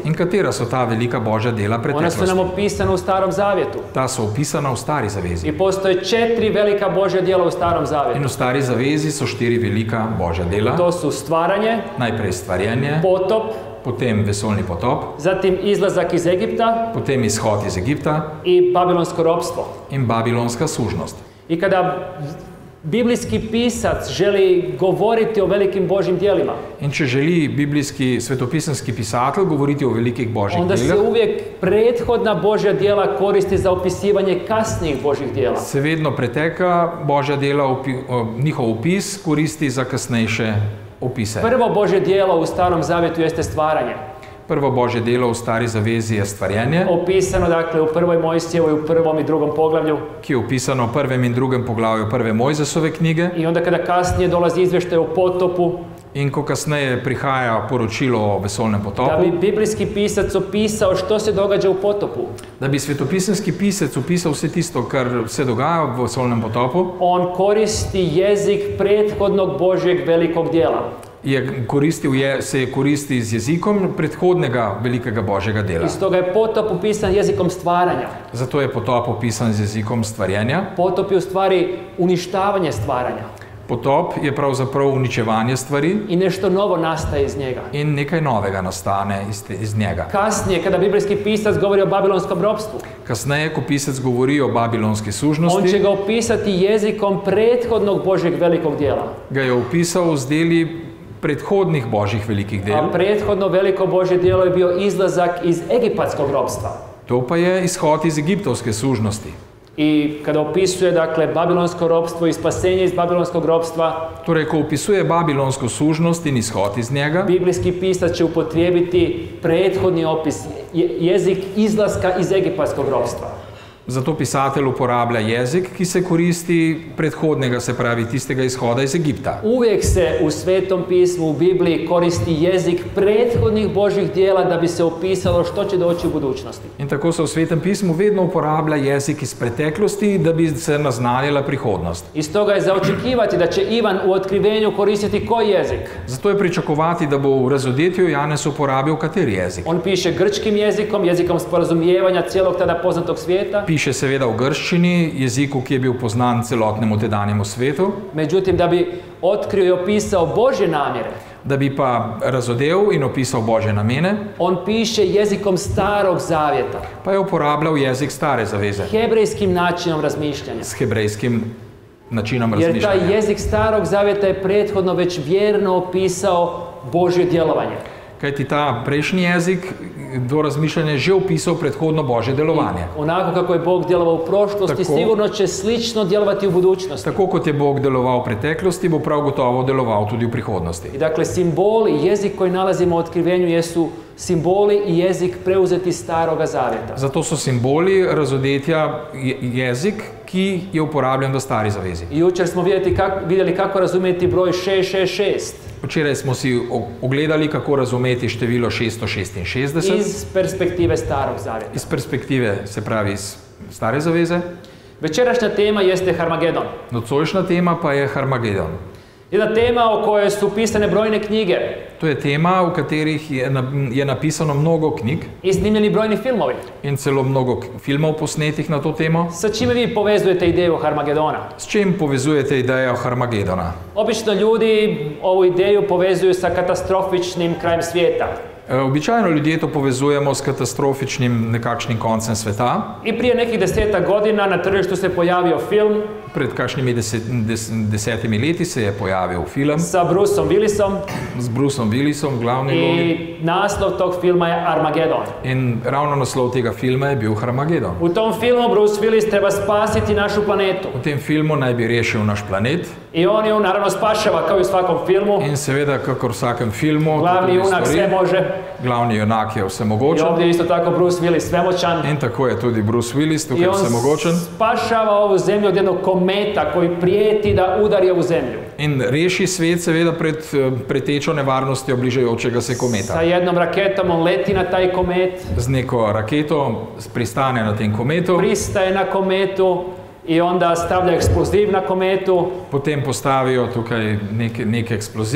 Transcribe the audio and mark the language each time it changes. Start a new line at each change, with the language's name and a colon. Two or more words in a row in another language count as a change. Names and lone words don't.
Slovenian: In katera so ta velika božja dela
Croatian: Ona su
Slovenian: preteklosti?
Croatian: nam opisana u Starom Zavjetu.
Slovenian: Ta so opisana v Stari zavezi.
Croatian: I postoje 4 velika Božja dijela u Starom
Slovenian: In
Croatian: Zavjetu.
Slovenian: v Stari zavezi so 4 velika božja dela.
Croatian: To su stvaranje,
Slovenian: Najprej stvarjenje,
Croatian: potop,
Slovenian: potem vesoljni potop,
Croatian: zatim izlazak iz Egipta
Slovenian: potem izhod iz Egipta
Croatian: i babilonsko ropstvo.
Slovenian: in babilonska sužnost.
Croatian: I kada biblijski pisac želi govoriti o velikim Božjim djelima,
Slovenian: In če želi biblijski svetopisanski pisatelj govoriti o velikih božjih
Croatian: onda se
Slovenian: delah,
Croatian: uvijek prethodna Božja djela koristi za opisivanje kasnijih Božjih djela.
Slovenian: se vedno preteka božja dela, njihov opis koristi za kasnejše opise.
Croatian: Prvo Božje djelo u Starom Zavjetu jeste stvaranje.
Slovenian: Prvo božje delo v Stari zavezi je stvarjenje,
Croatian: Opisano dakle u prvoj Mojsijevoj, u prvom i drugom poglavlju.
Slovenian: ki je opisano v prvem in drugem poglavju prve Mojzesove knjige.
Croatian: I onda kada kasnije dolazi izvještaj o potopu,
Slovenian: In ko kasneje prihaja poročilo o vesoljnem
Croatian: da
Slovenian: potopu,
Croatian: bi biblijski pisac opisao što se događa u potopu,
Slovenian: da bi svetopisanski pisec opisal vse tisto, kar se dogaja v vesoljnem potopu,
Croatian: on koristi jezik prethodnog Božjeg velikog djela.
Slovenian: se koristi z jezikom predhodnega velikega božjega dela.
Croatian: I stoga je potop upisan jezikom stvaranja.
Slovenian: Zato je potop opisan z jezikom stvarjenja.
Croatian: Potop je u stvari uništavanje stvaranja.
Slovenian: Potop je pravzaprav uničevanje stvari
Croatian: I nešto novo nastaje iz njega.
Slovenian: in nekaj novega nastane iz njega.
Croatian: Kasnije, kada biblijski pisac govori o babilonskom ropstvu,
Slovenian: Kasneje, ko pisec govori o babilonski
Croatian: on će
Slovenian: sužnosti,
Croatian: ga opisati jezikom prethodnog Božjeg velikog djela.
Slovenian: ga je opisal z deli prethodnih božjih velikih del.
Croatian: A prethodno veliko Božje djelo je bio izlazak iz egipatskog ropstva.
Slovenian: To pa je izhod iz egiptovske služnosti.
Croatian: I kada opisuje, dakle, babilonsko ropstvo i spasenje iz babilonskog ropstva,
Slovenian: Torej, ko opisuje babilonsko služnost in izhod iz njega,
Croatian: biblijski pisac će upotrijebiti prethodni opis, jezik izlaska iz egipatskog ropstva.
Slovenian: zato pisatelj uporablja jezik, ki se koristi predhodnega, se pravi tistega izhoda iz Egipta.
Croatian: Uvijek se u Svetom pismu, u Bibliji koristi jezik prethodnih Božjih djela da bi se opisalo što će doći u budućnosti.
Slovenian: In tako se v Svetem pismu vedno uporablja jezik iz preteklosti, da bi se naznanila prihodnost.
Croatian: I stoga je za očekivati da će Ivan u otkrivenju koristiti koji jezik?
Slovenian: Zato je pričakovati, da bo v razodetju Janez uporabil kateri jezik.
Croatian: On piše grčkim jezikom, jezikom sporazumijevanja cijelog tada poznatog svijeta.
Slovenian: Piše seveda v grščini, jeziku, ki je bil poznan celotnemu tedanjemu svetu,
Croatian: Međutim, da bi otkrio i opisao Božje namjere,
Slovenian: da bi pa razodel in opisal Božje namene,
Croatian: on piše jezikom Starog Zavjeta,
Slovenian: pa je uporabljal jezik stare zaveze,
Croatian: hebrejskim načinom razmišljanja.
Slovenian: s hebrejskim načinom
Croatian: Jer taj
Slovenian: razmišljanja.
Croatian: jezik Starog Zavjeta je prethodno već vjerno opisao Božje djelovanje.
Slovenian: Kajti ta prejšnji jezik do razmišljanja je že opisal predhodno Božje delovanje.
Croatian: Onako kako je Bog djelovao u prošlosti,
Slovenian: Tako.
Croatian: sigurno će slično djelovati u budućnosti.
Slovenian: Tako kot je Bog deloval v preteklosti, bo prav gotovo deloval tudi v prihodnosti.
Croatian: I dakle, simboli i jezik koji nalazimo u otkrivenju jesu simboli i jezik preuzeti Staroga Zavjeta.
Slovenian: Zato so simboli razodetja jezik, ki je uporabljen v stari zavezi.
Croatian: I jučer smo vidjeli kako razumjeti broj 666
Slovenian: Včeraj smo si ogledali, kako razumeti število 666
Croatian: iz perspektive Starog Zavjeta.
Slovenian: iz perspektive, se pravi iz stare zaveze.
Croatian: Večerašnja tema jeste Harmagedon.
Slovenian: Nocojšnja tema pa je Harmagedon.
Croatian: Jedna tema o kojoj su pisane brojne knjige
Slovenian: To je tema, v katerih je napisano mnogo knjig
Croatian: i snimljeni brojni filmovi.
Slovenian: in celo mnogo filmov posnetih na to temo.
Croatian: Sa čime vi povezujete ideju Harmagedona?
Slovenian: S čim povezujete idejo Harmagedona?
Croatian: Obično ljudi ovu ideju povezuju sa katastrofičnim krajem svijeta.
Slovenian: Običajno ljudje to povezujemo s katastrofičnim nekakšnim koncem sveta.
Croatian: I prije nekih 10 godina na tržištu se pojavio film
Slovenian: Pred kakšnimi desetimi leti se je pojavil film
Croatian: sa Bruceom Willisom
Slovenian: z Bruceom Willisom, glavni vlogi.
Croatian: i naslov tog filma je Armagedon.
Slovenian: In ravno naslov tega filma je bil Harmagedon.
Croatian: U tom filmu Bruce Willis treba spasiti našu planetu.
Slovenian: V tem filmu naj bi rešil naš planet
Croatian: I on ju naravno spašava kao i u svakom filmu.
Slovenian: in seveda, kakor v vsakem filmu,
Croatian: Glavni
Slovenian: to tudi
Croatian: junak
Slovenian: stori.
Croatian: sve može.
Slovenian: Glavni junak je
Croatian: I
Slovenian: vsemogočen
Croatian: ovdje je isto tako Bruce Willis svemoćan.
Slovenian: in tako je tudi Bruce Willis
Croatian: I
Slovenian: tukaj
Croatian: on
Slovenian: vsemogočen
Croatian: spašava ovu zemlju od jednog kometa koji prijeti da udari ovu zemlju.
Slovenian: in reši svet seveda pred pretečo nevarnostjo bližajočega se
Croatian: Sa
Slovenian: kometa.
Croatian: jednom raketom on leti na taj komet,
Slovenian: Z neko raketo pristane na tem kometu,
Croatian: pristaje na kometu i onda stavlja eksploziv na kometu
Slovenian: potem postavijo tukaj nek eksploziv,